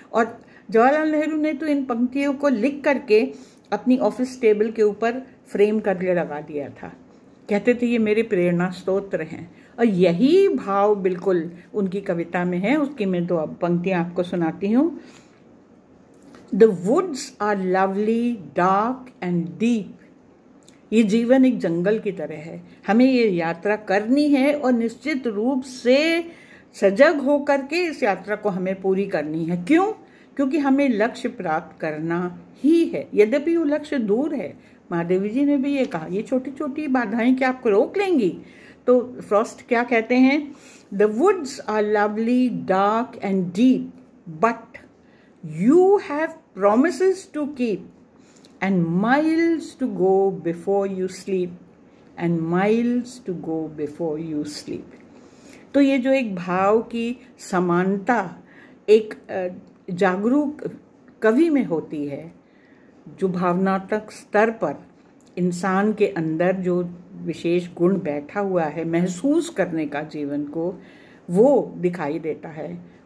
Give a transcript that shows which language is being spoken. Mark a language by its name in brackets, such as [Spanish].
[Hindi] और जवाहरलाल नेहरू ने तो इन पंक्तियों को लिख करके अपनी ऑफिस टेबल के ऊपर फ्रेम करके लगा दिया था। कहते थे ये मेरे प्रेरणा स्तोत्र हैं। और यही भाव बिल्कुल उनकी कविता में है। उसकी मैं दो पंक्तियां आपको सुनाती हूँ। [English] The woods are lovely, dark and deep. [Hindi] ये जीवन एक जंगल की तरह है, हमें ये यात्रा करनी है और निश्चित रूप से सजग होकर के इस यात्रा को हमें पूरी करनी है। क्यों? क्योंकि हमें लक्ष्य प्राप्त करना ही है, यद्यपि वो लक्ष्य दूर है। महादेवी जी ने भी ये कहा, ये छोटी छोटी बाधाएं क्या आपको रोक लेंगी? तो फ्रॉस्ट क्या कहते हैं? [English] The woods are lovely, dark and deep, but you have promises to keep and miles to go before you sleep and miles to go before you sleep. [Hindi] तो ये जो एक भाव की समानता एक जागरूक कवि में होती है, जो भावनात्मक स्तर पर इंसान के अंदर जो विशेष गुण बैठा हुआ है महसूस करने का जीवन को, वो दिखाई देता है।